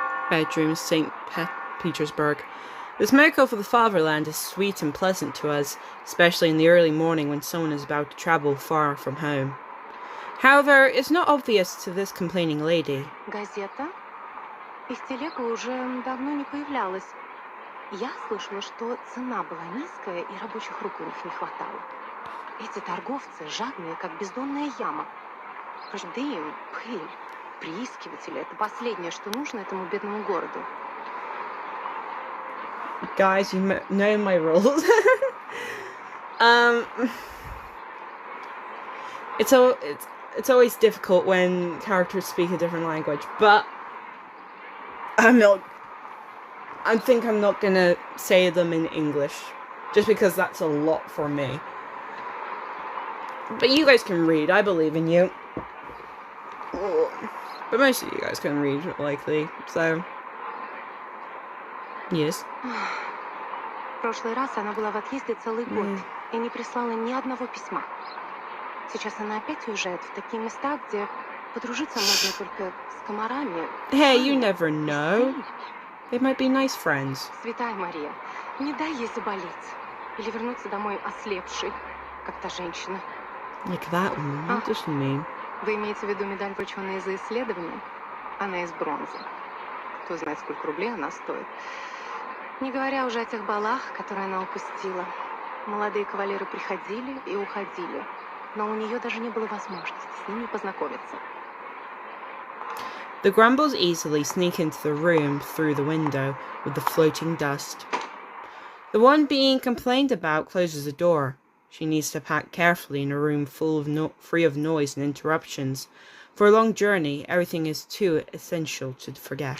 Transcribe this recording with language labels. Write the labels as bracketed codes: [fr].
[en] Bedroom, St. Petersburg. The smoke of the fatherland is sweet and pleasant to us, especially in the early morning when someone is about to travel far from home. However, it's not obvious to this complaining lady. [ru] Газета? Из телега уже давно не появлялась. Я слышала, что цена была низкая и рабочих рук у них не хватало. Эти торговцы жадные, как бездонная яма. Дым, пыль, приискиватели — это последнее, что нужно этому бедному городу. [en] Guys, you know my rules. It's always difficult when characters speak a different language, but I'm not. I think I'm not gonna say them in English, just because that's a lot for me. But you guys can read, I believe in you. But most of you guys can read, likely, so... Yes. [ru] В прошлый раз она была в отъезде целый год и не прислала ни одного письма. Сейчас она опять уезжает в такие места, где подружиться можно только с комарами. [en] Hey, you never know. They might be nice friends. [ru] Святая Мария, не дай ей заболеть. Или вернуться домой ослепшей, как та женщина. [en] Like that one? What does she mean? [ru] Вы имеете в виду медаль врученная за исследование? Она из бронзы. Кто знает, сколько рублей она стоит. Не говоря уже о тех балах, которые она упустила. Молодые кавалеры приходили и уходили, но у нее даже не было возможности с ними познакомиться. [en] The Grumbles easily sneak into the room through the window with the floating dust. The one being complained about closes the door. She needs to pack carefully in a room free of noise and interruptions. For a long journey, everything is too essential to forget.